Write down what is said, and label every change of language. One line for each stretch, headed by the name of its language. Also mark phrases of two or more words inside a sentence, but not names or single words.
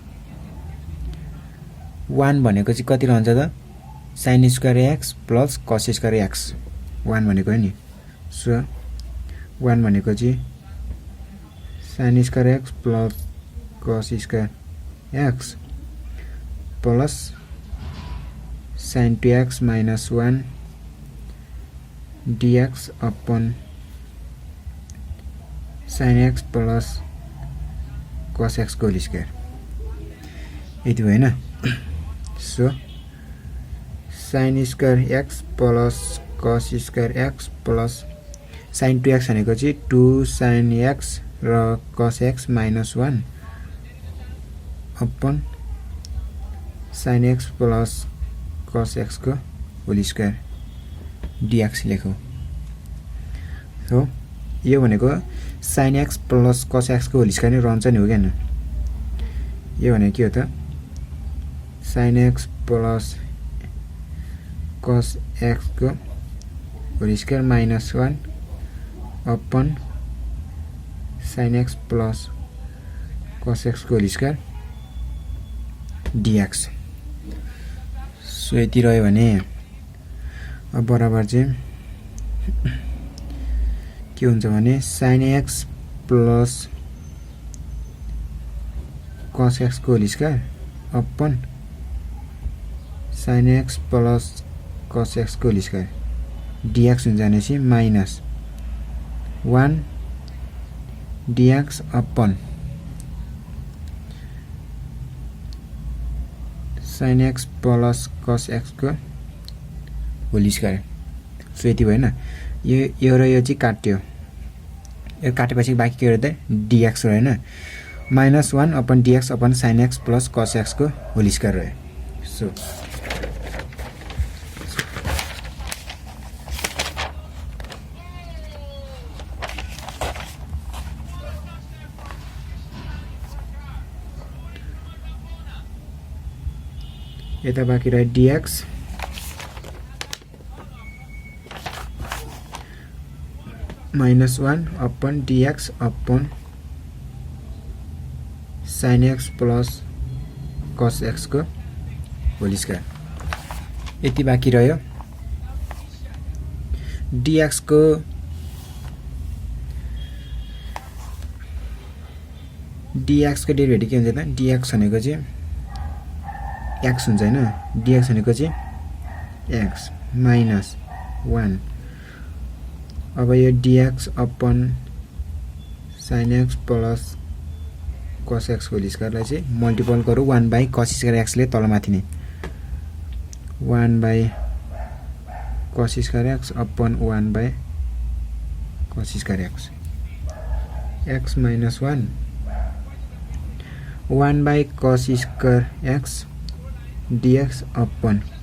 Nepali: 1 भनेको चाहिँ कति रहन्छ त
English: sin square x plus cos square x
Nepali: 1 भनेको नि सो 1 भनेको चाहिँ
English: sin square x plus cos square x plus sin 2x minus 1 dx upon sin x plus cos x
Nepali: को
English: whole square
Nepali: यति भएन सो
English: sin square x plus cos square x plus sin 2x
Nepali: भनेको चाहिँ 2 sin x र
English: cos x minus 1 upon sin x plus cos x
Nepali: को
English: whole square dx
Nepali: लेखौँ हो यो भनेको
English: sin x plus cos x
Nepali: को
English: whole square
Nepali: नै रहन्छ नि हो के हैन यो भनेको के हो त
English: sin x plus cos x
Nepali: को
English: whole square minus 1 upon sin x plus cos x
Nepali: को
English: whole square
Nepali: dx सो यति रह्यो भने अब बराबर चाहिँ के हुन्छ भने
English: sin x plus cos x
Nepali: को
English: whole square upon sin x plus cos x
Nepali: को
English: whole square dx
Nepali: हुन्छ भनेपछि
English: minus 1 dx upon sin x plus cos x
Nepali: को
English: whole square
Nepali: सो यति भयो हैन यो र यो चाहिँ काट्यो यो काटेपछि बाँकी के रह्यो त dx रह्यो हैन
English: minus 1 upon dx upon sin x plus cos x
Nepali: को
English: whole square
Nepali: रह्यो सो यता बाँकी रह्यो
English: dx minus 1 upon dx upon sin x plus cos x
Nepali: को
English: whole square
Nepali: यति बाँकी रह्यो dx को डेरिभेटिभ के हुन्छ त dx भनेको चाहिँ x हुन्छ हैन dx भनेको चाहिँ
English: x minus 1
Nepali: अब यो
English: dx upon sin x plus cos x
Nepali: को
English: whole squareलाई
Nepali: चाहिँ मल्टिपल गरौँ
English: 1 by cos square x
Nepali: ले तलमाथि नै
English: 1 by cos square x upon 1 by cos square x x minus 1 1 by cos square x dx upon